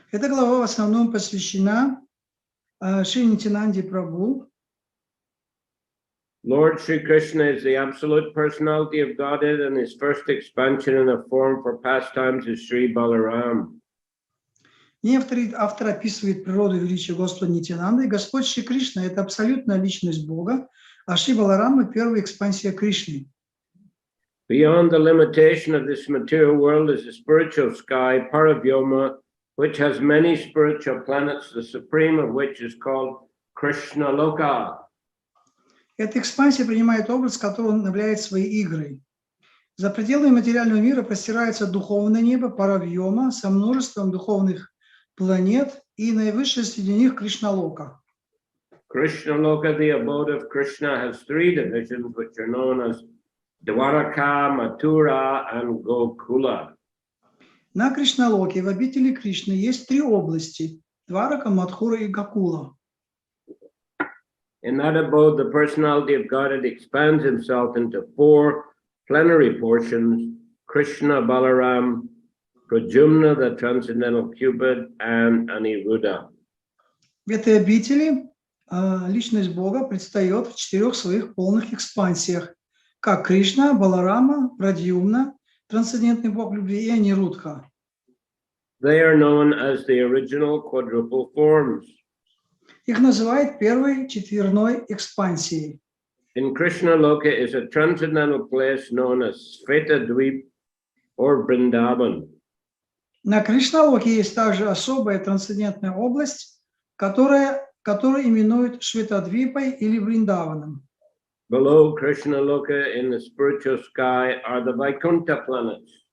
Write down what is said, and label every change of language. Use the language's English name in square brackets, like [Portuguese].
[Russian] Эта глава в основном посвящена Шри Нитьянанде Прабху. [English] Lord Sri Krishna is the absolute personality of Godhead, and his first expansion in a form for pastimes is Sri Balaram. [Russian] И автор описывает природу и величие Господа Нитьянанды. Господь Шри Кришна – это абсолютная личность Бога, а Шри Баларама – первая экспансия Кришны. [English] Beyond the limitation of this material world is the spiritual sky, Paravyoma, which has many spiritual planets, the supreme of which is called Krishna Loka. [Russian] Эта экспансия принимает образ, который он является своей игрой. За пределами материального мира простирается духовное небо, Паравьома, со множеством духовных планет, и наивысшее среди них Кришналока. [English] Krishna Loka, the abode of Krishna, has three divisions, which are known as Dwaraka, Mathura, and Gokula. [Russian] На Кришналоке, в обители Кришны, есть три области – Дварака, Мадхура и Гокула. [English] In that abode, the personality of Godhead expands himself into four plenary portions: Krishna, Balaram, Pradyumna, the transcendental Cupid, and Aniruddha. [Russian] В этой обители личность Бога предстает в четырех своих полных экспансиях, как Кришна, Баларама, Прадьюмна, трансцендентный Бог любви, и Анирудха. [English] They are known as the original quadruple forms. [Russian] Их называют первой четверной экспансией. [English] In Krishna Loka is a transcendental place known as Sveta Dweep or Vrindavan. [Russian] На Кришналоке есть также особая трансцендентная область, которую именуют Шветадвипой или Вриндаваном. [English] Below Krishna Loka in the spiritual sky are the Vaikuntha planets.